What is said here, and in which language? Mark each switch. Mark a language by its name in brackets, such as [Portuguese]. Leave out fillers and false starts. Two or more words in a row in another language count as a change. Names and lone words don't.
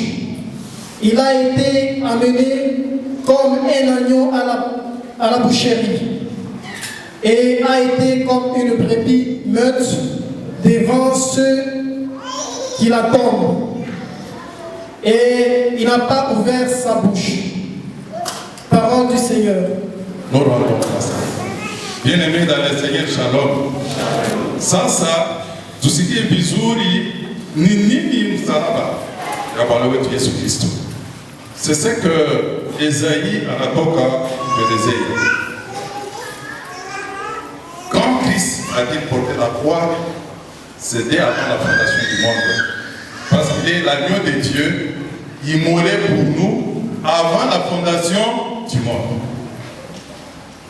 [French] Il a été amené comme un agneau à la boucherie, et a été comme une brebis meute devant ceux qui l'attendent. Et il n'a pas ouvert sa bouche. Parole du Seigneur. Nous rendons grâce. Bien-aimés dans le Seigneur, shalom. [Swahili] Sasa, tusikie vizuri ni nini msalaba ya Bwana wetu Yesu Kristo. [French] C'est ce que Esaïe [Swahili] anatoka kuelezea. [French] Quand Christ a-t-il porté la croix, c'était avant la fondation du monde. Parce qu'il est l'agneau de Dieu, immolé pour nous avant la fondation du monde.